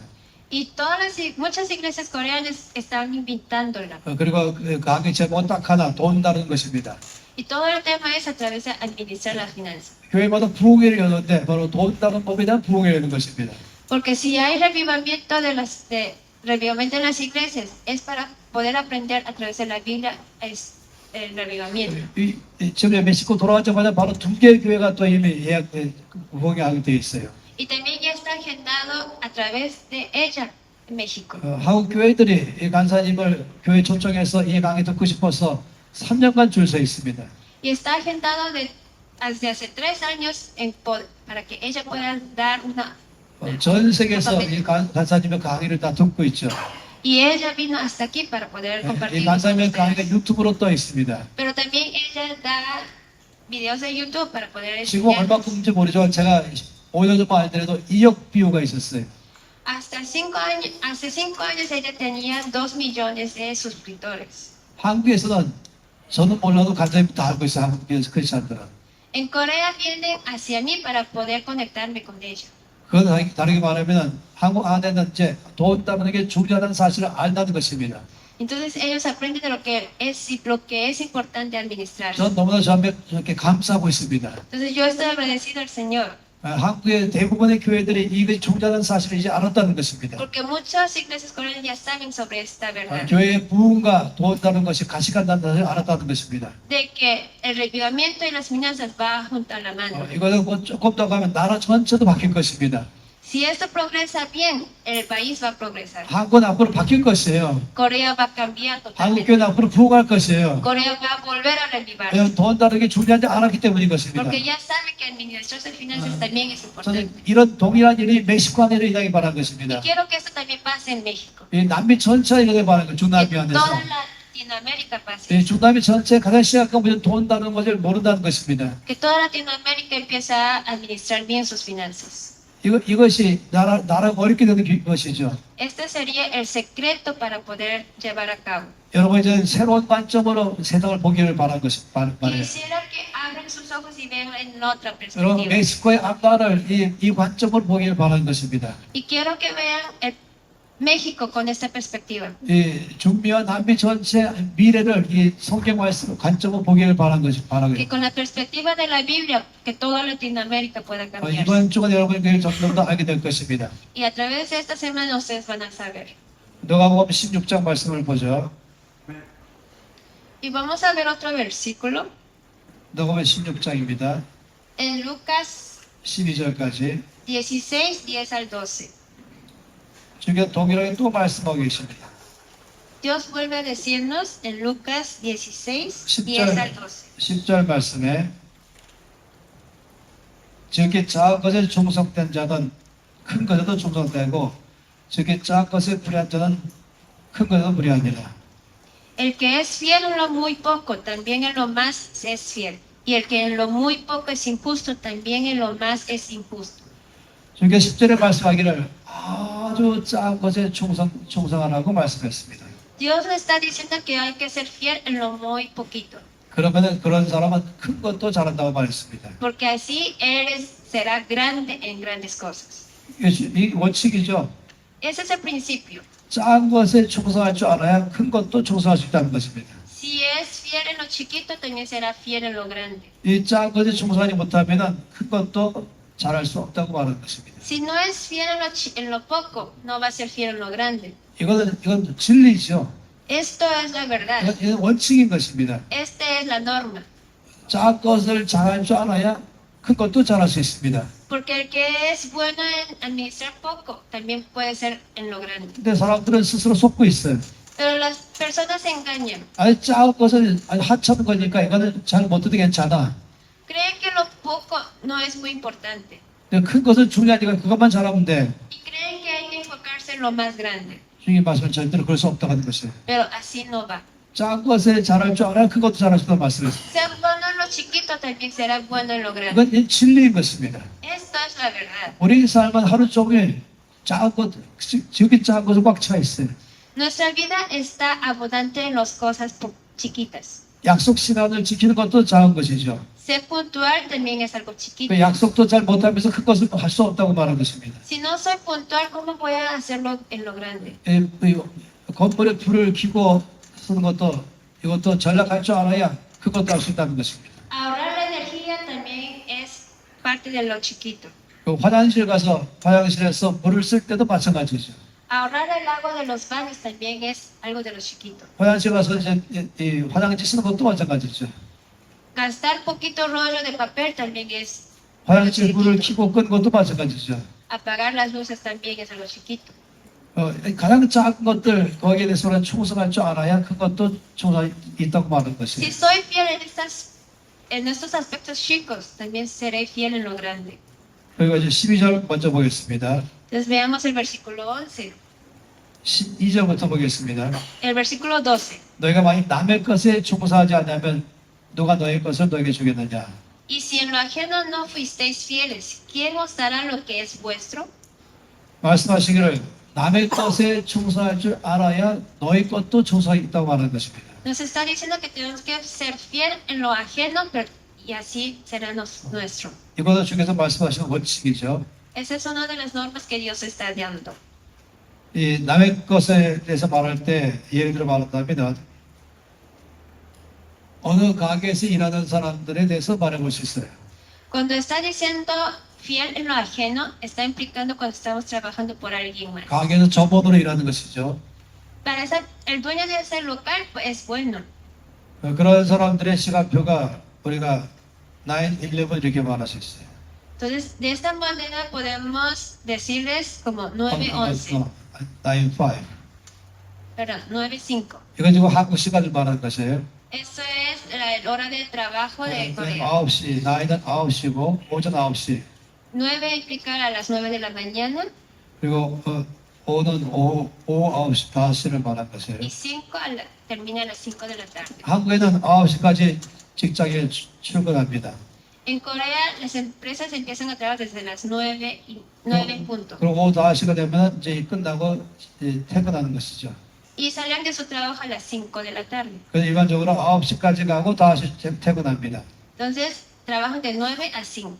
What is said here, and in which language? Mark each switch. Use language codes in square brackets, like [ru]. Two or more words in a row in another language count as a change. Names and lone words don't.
[es] Y muchas iglesias coreanas están invitándola. [ko] 그리고 그 강의 제목은 딱 하나, 돈 다루는 것입니다. [es] Y todo el tema es a través de administrar las finanzas. [ko] 교회마다 부흥회를 여는데 바로 돈 다루는 법에 대한 부흥회를 여는 것입니다. [es] Porque si hay revivamiento revivamiento en las iglesias, es para poder aprender a través de la Biblia el revivamiento. [ko] 지금 멕시코 돌아왔자마자 바로 2개의 교회가 또 이미 공개하게 돼 있어요. [es] Y también ya está agendado a través de ella en México. [ko] 한국 교회들이 이 간사님을 교회 초청해서 이 강의 듣고 싶어서 3년간 줄 서 있습니다. [es] Y está agendado desde hace 3 años para que ella pueda dar una... [ko] 전 세계에서 이 간사님의 강의를 다 듣고 있죠. [es] Y ella vino hasta aquí para poder [ko] 이 [es] compartir con [ko] 간사님의 강의가 [es] ustedes. [ko] 유튜브로 떠 있습니다. [es] Pero también ella da videos de YouTube para poder [ko] 지금 [es] enseñar. [ko] 얼마큼인지 모르지만 제가 5년 전만 하더라도 2억 비유가 있었어요. [es] Hasta 5 años, hace 5 años ella tenía 2 millones de suscriptores. [ko] 한국에서는 저는 몰라도 간사님 다 알고 있어요. 한국에서 크리스찬들은. [es] En Corea vienen hacia mí para poder conectarme con ella. [ko] 그건 다르게 말하면 한국 안에는 이제 돈 따는 게 중요하다는 사실을 안다는 것입니다. [es] Entonces ellos aprenden de lo que es importante administrar. [ko] 저는 너무나 저렇게 감사하고 있습니다. [es] Entonces yo estoy agradecido al Señor, [ko] 한국의 대부분의 교회들이 이것이 중요하다는 사실을 이제 알았다는 것입니다. [es] porque muchas iglesias coreanas ya saben sobre esta verdad, [ko] 교회의 부흥과 돈 따는 것이 같이 간다는 사실을 알았다는 것입니다. [es] de que el revivamiento y las finanzas va junto a la mano. [ko] 이거는 뭐 조금 더 가면 나라 전체도 바뀔 것입니다. [es] Si esto progresa bien, el país va a progresar. [ko] 한국은 앞으로 바뀔 것이에요. [es] Corea va a cambiar [ko] 한국 [es] totalmente. [ko] 교회는 앞으로 부흥할 것이에요. [es] Corea va a volver a revivar. [ko] 왜냐하면 돈 따는 게 중요한지 알았기 때문인 것입니다. [es] Porque ya sabe que administrar sus finanzas también es [ko] 저는 [es] importante. [ko] 이런 동일한 일이 멕시코 안에도 일어나기 바란 [es] Y [ko] 것입니다. [es] quiero que esto también pase en México. [ko] 이 남미 전체에 일어나기 바란 것, [es] Que [ko] 중남미 안에서. [es] toda Latinoamérica pase. [ko] 이 중남미 전체 가장 심각한 문제는 돈 따는 것을 모른다는 것입니다. [es] Que toda Latinoamérica empiece a administrar bien sus finanzas. [ko] 이것이 나라 어렵게 되는 것이죠. [es] Este sería el secreto para poder llevar a cabo. [ko] 여러분 이제 새로운 관점으로 세상을 보기를 바란 것이 말이에요. [es] Quisiera que abran sus ojos y vean en otra [ko] 여러분 [es] perspectiva. [ko] 멕시코의 앞날을 이 관점으로 보기를 바라는 것입니다. [es] Y quiero que vean México con esta perspectiva. [ko] 이 중미와 남미 전체 미래를 이 성경 말씀 관점으로 보기를 바라는 것이 [es] Que [ko] 바라고요. [es] con la perspectiva de la Biblia, que toda Latinoamérica pueda cambiar. [ko] 이번 주간 여러분이 그걸 점점 더 알게 될 것입니다. [es] Y a través de esta semana ustedes van a saber. [ko] 누가복음 16장 말씀을 보죠. [es] Y vamos a ver otro versículo [ko] 누가복음 16장입니다. [es] en Lucas [ko] 12절까지. [es] 16, 10 al 12. [ko] 주께 동일하게 또 말씀하고 계십니다. [es] Dios vuelve a decirnos en Lucas 16, 10 al 12. [ko] 10절 말씀에 저렇게 작은 것에 충성된 자는 큰 것에도 충성되고 저렇게 작은 것에 불의한 자는 큰 것에도 불의하니라. [es] El que es fiel en lo muy poco, también en lo más es fiel. Y el que en lo muy poco es injusto, también en lo más es injusto. [ko] 저렇게 10절에 말씀하기를 아주 작은 것에 충성하라고 말씀했습니다. [es] Dios le está diciendo que hay que ser fiel en lo muy poquito. [ko] 그러면 그런 사람은 큰 것도 잘한다고 말했습니다. [es] Porque así será grande en grandes cosas. [ko] 이 원칙이죠. [es] Ese es el principio. [ko] 작은 것에 충성할 줄 알아야 큰 것도 충성할 수 있다는 것입니다. [es] Si es fiel en lo chiquito, también será fiel en lo grande. [ko] 이 작은 것에 충성하지 못하면 큰 것도 잘할 수 없다고 말하는 것입니다. [es] Si no es fiel en lo poco, no va a ser fiel en lo grande. [ko] 이건 진리죠. [es] Esto es la verdad. [ko] 이건 원칙인 것입니다. [es] Esta es la norma. [ko] 작은 것을 잘할 줄 알아야 큰 것도 잘할 수 있습니다. [es] Porque el que es bueno en administrar poco, también puede ser en lo grande. [ko] 근데 사람들은 스스로 속고 있어요. [es] Pero las personas se engañan. [ko] 아니 작은 것을 하찮은 거니까 이거는 잘 못해도 괜찮아. [es] Creen que lo poco no es muy importante. [ko] 근데 큰 것은 중요하니까 그것만 잘하면 돼. [es] Y creen que hay que enfocarse en lo más grande. [ko] 주님 말씀은 절대로 그럴 수 없다고 하는 것이에요. [es] Pero así no va. [ko] 작은 것에 잘할 줄 알아야 큰 것도 잘할 수 있다는 말씀이었어요. [es] Ser bueno en lo chiquito, también será bueno en lo grande. [ko] 이건 진리인 것입니다. [es] Esto es la verdad. [ko] 우리 삶은 하루 종일 작은 것, 지극히 작은 것에 꽉 차 있어요. [es] Nuestra vida está abundante en las cosas chiquitas. [ko] 약속 시간을 지키는 것도 작은 것이죠. [es] Ser puntual también es algo chiquito. [ko] 그 약속도 잘 못하면서 큰 것을 할 수 없다고 말한 것입니다. [es] Si no soy puntual, ¿cómo voy a hacerlo en lo grande? [ko] 건물에 불을 켜고 쓰는 것도 이것도 전략할 줄 알아야 그것도 할 수 있다는 것입니다. [es] Ahorrar la energía también es parte de lo chiquito. [ko] 그 화장실 가서 화장실에서 물을 쓸 때도 마찬가지죠. [es] Ahorrar el agua de los baños también es algo de los chiquitos. [ko] 화장실 가서 이제 이 화장지 쓰는 것도 마찬가지죠. [es] Gastar poquito rollo de papel también es algo [ko] 화장실 불을 [es] chiquito. [ko] 켜고 끈 것도 마찬가지죠. [es] Apagar las luces también es algo chiquito. [ko] 가장 작은 것들 거기에 대해서는 충성할 줄 알아야 큰 것도 충성이 있다고 말하는 [es] Si [ko] 것이에요. [es] soy fiel en estos aspectos chicos, también seré fiel en lo grande. [ko] 그리고 이제 12절 먼저 보겠습니다. [es] Entonces veamos el versículo 11. [ko] 12절부터 보겠습니다. [es] El versículo 12. [ko] 너희가 만약 남의 것에 충성하지 않으면 누가 너희 것을 너에게 주겠느냐? [es] Y si en lo ajeno no fuisteis fieles, ¿quién os dará lo que es vuestro? [ko] 말씀하시기를 남의 것에 충성할 줄 알아야 너희 것도 충성이 있다고 말하는 것입니다. [es] Nos está diciendo que tenemos que ser fiel en lo ajeno y así será nuestro. [ko] 이것도 주께서 말씀하시는 원칙이죠. [es] Esa es una de las normas que Dios está dando. [ko] 이 남의 것에 대해서 말할 때 예를 들어 말한다면 어느 가게에서 일하는 사람들에 대해서 말해볼 수 있어요. [es] Cuando está diciendo fiel en lo ajeno, está implicando cuando estamos trabajando por alguien más. [ko] 가게에서 점원으로 일하는 것이죠. [es] El dueño de ese local pues, es bueno. [ko] 그런 사람들의 시간표가 우리가 9-11 이렇게 말할 수 있어요. [es] Entonces, de esta manera podemos decirles como 9-11, [ko] 9-5. [es] perdón, 9-5. [ko] 이건 지금 한국 시간을 말하는 것이에요. [es] Eso es la hora de trabajo de Corea. [ko] 9시, 9은 9시고 오전 9시. [es] 9 implica a las 9 de la mañana [ko] 그리고 5는 오후 9시, 5시를 말하는 것이에요. [es] y 5 termina a las 5 de la tarde. [ko] 한국에는 9시까지 직장에 출근합니다. [es] En Corea las empresas empiezan a trabajar desde las 9 en punto [ko] 그리고 오후 5시가 되면 이제 끝나고 이제 퇴근하는 것이죠. [es] y salen de su trabajo a las 5 de la tarde. [ko] 그래서 일반적으로 9시까지 가고 5시 퇴근합니다. [es] Entonces trabajan de 9 a 5.